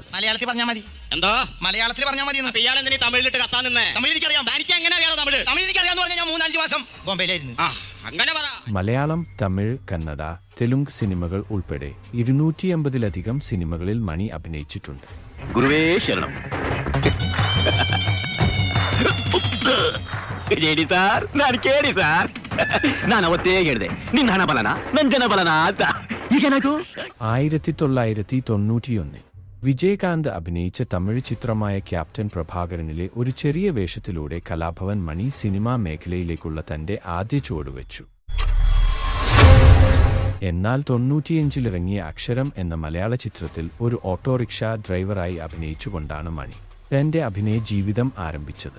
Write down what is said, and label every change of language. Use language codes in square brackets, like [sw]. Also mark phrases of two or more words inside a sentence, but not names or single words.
[ml] മലയാളത്തിൽ പറഞ്ഞാൽ മതി. എന്തോ മലയാളത്തിൽ പറഞ്ഞാൽ മതി. തമിഴിലിട്ട് കത്താൻ നിന്നേ. തമിഴ് എനിക്കറിയാം. തമിഴ് എനിക്കറിയാന്ന് പറഞ്ഞാൽ ഞാൻ 3-5 മാസം ബോംബെയിലായിരുന്നു. മലയാളം, തമിഴ്, കന്നഡ, തെലുങ്ക് സിനിമകൾ ഉൾപ്പെടെ 250-ലധികം സിനിമകളിൽ മണി അഭിനയിച്ചിട്ടുണ്ട്. ഗുരുവേ ശരണം. [kn] ನಾನು ಅವತ್ತೇ ಹೇಳಿದೆ ನಿನ್ನ ಹಣ ಬಲನ ನನ್ನ ಜನ ಬಲನ ಅಂತ. ಈಗೇನಾಯ್ತು? [ml] 1991 വിജയകാന്ത് അഭിനയിച്ച തമിഴ് ചിത്രമായ ക്യാപ്റ്റൻ പ്രഭാകരനിലെ ഒരു ചെറിയ വേഷത്തിലൂടെ കലാഭവൻ മണി സിനിമാ മേഖലയിലേക്കുള്ള തന്റെ ആദ്യ ചുവടുവെച്ചു. എന്നാൽ 95-ലിറങ്ങിയ അക്ഷരം എന്ന മലയാള ചിത്രത്തിൽ ഒരു ഓട്ടോറിക്ഷ ഡ്രൈവറായി അഭിനയിച്ചുകൊണ്ടാണ് മണി തന്റെ അഭിനയ ജീവിതം ആരംഭിച്ചത്.